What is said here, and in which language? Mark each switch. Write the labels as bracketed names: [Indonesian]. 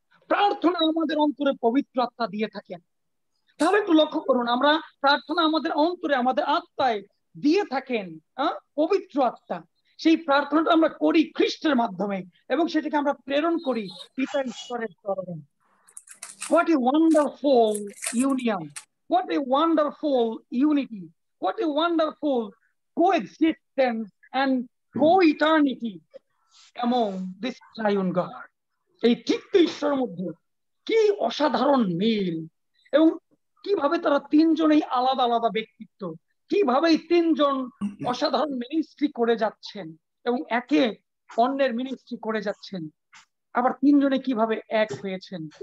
[Bangla] প্রার্থনা আমাদের অন্তরে পবিত্র আত্মা দিয়ে থাকেন। তাহলে একটু লক্ষ্য করুন, আমরা প্রার্থনা আমাদের অন্তরে, আমাদের আত্মায় দিয়ে থাকেন পবিত্র আত্মা। সেই প্রার্থনাটা আমরা করি খ্রিস্টের মাধ্যমে এবং সেটাকে আমরা প্রেরণ করি পিতা ঈশ্বরের চরণে। [English] What a wonderful union, what a wonderful unity, what a wonderful coexistence and co-eternity among this triune God. [Bangla] এই তৃতীয় ঈশ্বরের মধ্যে কি অসাধারণ মিল, এবং কিভাবে তারা তিনজনেই আলাদা আলাদা ব্যক্তিত্ব, কিভাবে এই তিনজন অসাধারণ মিনিস্ট্রি করে যাচ্ছেন এবং একে অন্যের মিনিস্ট্রি করে যাচ্ছেন, আবার তিনজনে কিভাবে এক হয়েছেন।